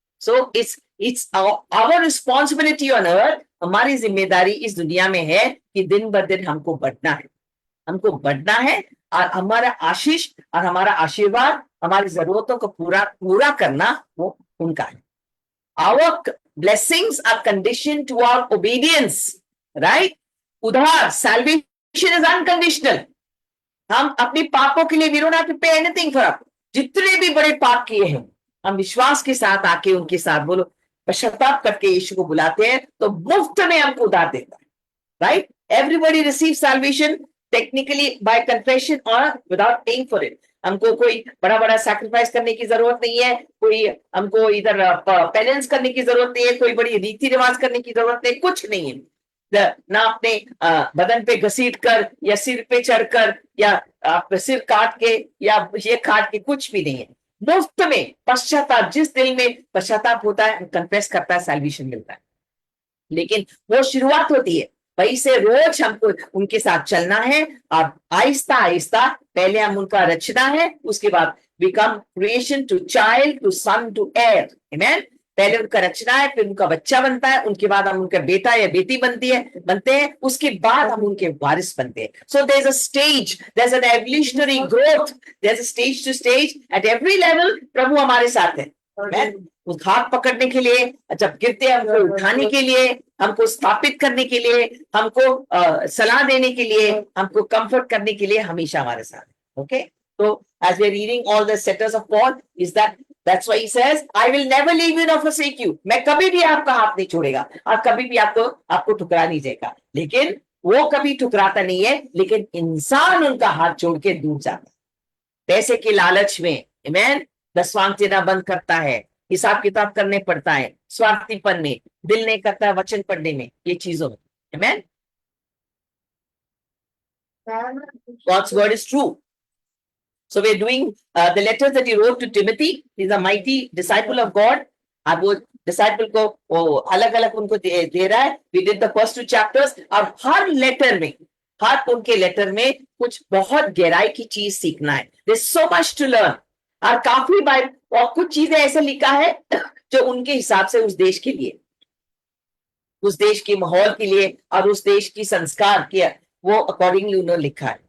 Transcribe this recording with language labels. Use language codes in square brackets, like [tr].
[en] So it's our responsibility on earth, [hi] हमारी जिम्मेदारी इस दुनिया में है कि दिन ब दिन हमको बढ़ना है, हमको बढ़ना है, और हमारा आशीष और हमारा आशीर्वाद, हमारी जरूरतों को पूरा करना वो उनका है। [en] Our blessings are conditioned to our obedience, right? उधार, salvation is unconditional. [hi] हम अपने पापों के लिए [en] we don't have to pay anything for it. [hi] जितने भी बड़े पाप किए हैं, हम विश्वास के साथ आके उनके साथ बोलो, पश्चाताप करके यीशु को बुलाते हैं, तो मुफ्त में हमको उधार देता है। [en] Right. Everybody receive salvation technically by confession or without paying for it. [hi] हमको कोई बड़ा सैक्रिफाइस करने की जरूरत नहीं है, कोई हमको इधर पेनेंस करने की जरूरत नहीं है, कोई बड़ी रीति रिवाज करने की जरूरत नहीं, कुछ नहीं है। ना अपने बदन पे घसीट कर या सिर पे चढ़कर या सिर काट के या ये काट के, कुछ भी नहीं है। मुफ्त में पश्चाताप, जिस दिल में पश्चाताप होता है, कन्फेस करता है, सैल्वेशन मिलता है। लेकिन वो शुरुआत होती है, वही से रोज हमको उनके साथ चलना है, और आहिस्ता आहिस्ता पहले हम उनका रचना है, उसके बाद [en] Become creation to child to son to heir. [hi] आमेन। पहले उनका रचना है, फिर उनका बच्चा बनता है, उनके बाद हम उनका बेटा या बेटी बनते हैं, उसके बाद हम उनके वारिस बनते हैं। [en] so there is a stage, there is an evolutionary growth, there is a stage to stage, at every level [hi] प्रभु हमारे साथ है। उस हाथ पकड़ने के लिए, जब गिरते हैं हमको उठाने के लिए, हमको स्थापित करने के लिए, हमको सलाह देने के लिए, हमको कंफर्ट करने के लिए हमेशा हमारे साथ है। [en] Okay. तो as we are reading all the letters of Paul, is that's why he says, I will never leave you nor forsake you. [hi] मैं कभी भी आपका हाथ नहीं छोड़ेगा और कभी भी आपको ठुकरा नहीं जाएगा। लेकिन वो कभी ठुकराता नहीं है, लेकिन इंसान उनका हाथ छोड़ के दूर जाता है। पैसे के लालच में, आमेन, दसवांश देना बंद करता है, हिसाब किताब करने पड़ता है, स्वार्थीपन में, दिल नहीं करता है वचन पढ़ने में, ये चीजों में। [en] Amen. God's word is true. So we're doing the letters that he wrote to Timothy. He's a mighty disciple of God. [hi] और वो डिसाइपल को वो अलग अलग उनको दे रहा है। [en] we did the first 2 chapters, [hi] और हर लेटर में, हर उनके लेटर में कुछ बहुत गहराई की चीज सीखना है। [en] There is so much to learn. [hi] और काफी बार और कुछ चीजें ऐसे लिखा है जो उनके हिसाब से उस देश के लिए, उस देश के माहौल के लिए और उस देश की संस्कार के वो अकॉर्डिंगली उन्होंने लिखा है।